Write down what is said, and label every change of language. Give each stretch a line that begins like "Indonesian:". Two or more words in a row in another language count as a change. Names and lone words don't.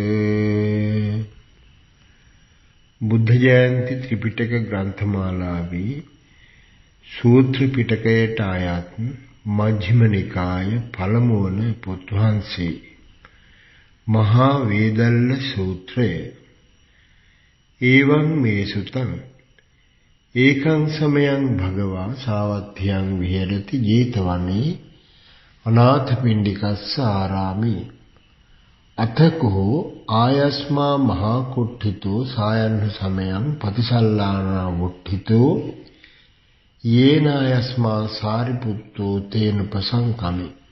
Sinhala: බුද්ධ ජයන්ති ත්‍රිපිටක ග්‍රන්ථමාලාවේ සූත්‍ර පිටකයට අයත් මජ්ක්‍ධිම නිකාය පළමු වන පොත් වහන්සේ මහා වේදල්ල සූත්‍රය.
Pali: ඒවං මේ සුතං ඒකං සමයං භගවා සාවත්ථයං විහෙරති ජේතවනේ අනාථපිණ්ඩිකස්ස ආරාමේ අතකෝ ආයස්මා මහා කුට්ඨිතෝ සායන්න සමයං පතිසල්ලානා වුට්ඨිතෝ යේන ආයස්මා සාරිපුත්තෝ තේන උපසංකමි